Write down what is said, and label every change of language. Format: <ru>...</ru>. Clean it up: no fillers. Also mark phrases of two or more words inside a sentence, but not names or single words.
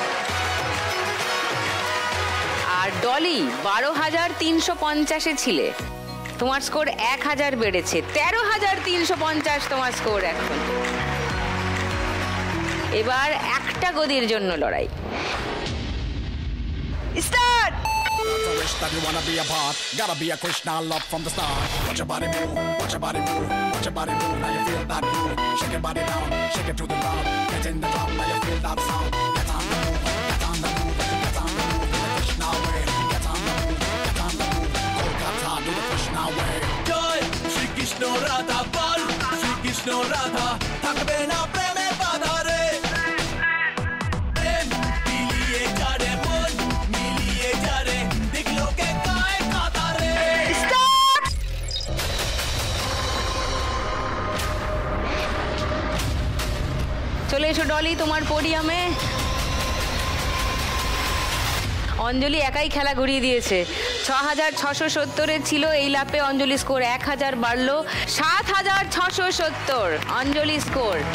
<bn>আর ডলি 12,350 ছিলে, তোমার স্কোর 1000 বেড়েছে, 13,350 তোমার স্কোর এখন। এবার একটা গদির জন্য লড়াই। স্টার্ট।</bn> <en>So wish that you wanna be a part. Gotta be a Krishna love from the start. Watch your body move, watch your body move, watch your body move. Now you feel that groove. Shake your body down, shake it to the ground. Get in the club, now you feel that sound. Get on the move, get on the move, get on the move. Do the Krishna way. Get on the move, get on the move. Kolkata, do the Krishna way.</en> <bn>Joy, শ্রী কৃষ্ণ রাধা বল, শ্রী কৃষ্ণ রাধা. থাকবে না প্রেমে বাধা রে। প্রেম মিলিয়ে যা রে মন, মিলিয়ে যা রে. দেখল কে কায় কাটা রে. স্টার্ট। চলে এসো ডলি তোমার পোডিয়ামে। অঞ্জলি একাই খেলা ঘুরিয়ে দিয়েছে, 6,670 ছিল এই ল্যাপে, অঞ্জলি স্কোর 1000 বাড়লো, 7,670 অঞ্জলি স্কোর।</bn>